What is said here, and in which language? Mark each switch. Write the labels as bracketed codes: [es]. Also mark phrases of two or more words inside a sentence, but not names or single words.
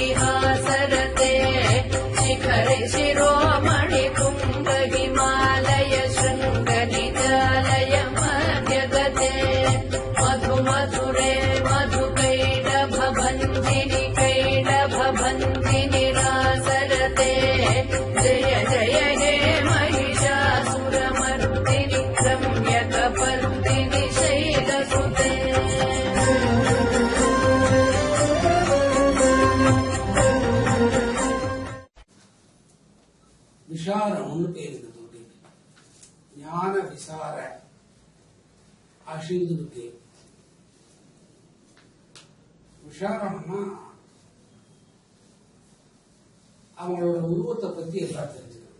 [sa] हासरते शिखरे शिरोमणि कुम्भ हिमालय शृङ्गनिजालय मध्यगते मधुमधुरे मधुकैडभभञ्जिनि कैडभभञ्जिनि रासरते जय जय हे महिषासुरमर्दिनि रम्यकपर्दिनि शैलसुते [ta] விசாரம்னு பேரு இந்த துர்க்கைக்கு. ஞான விசார அஷிந்துருக்கு. விசாரம்னா அவங்களோட உருவத்தை பத்தி எல்லாம் தெரிஞ்சுக்கணும்.